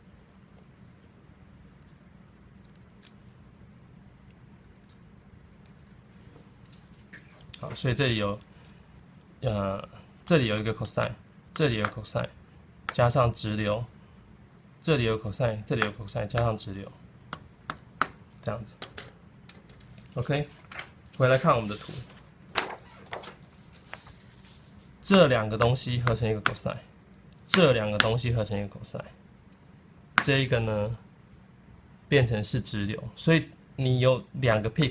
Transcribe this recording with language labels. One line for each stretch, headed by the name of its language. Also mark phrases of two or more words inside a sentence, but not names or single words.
Chinese: 好，所以這裡有，這裡有一個 cosine， 這裡有 cosine， 加上直流，這裡有 cosine， 這裡有 cosine，加上直流，這樣子。OK， 回來看我們的圖，這兩個東西合成一個 cosine， 這兩個東西合成一個 cosine， 這一個呢變成是直流，所以你有兩個 peak。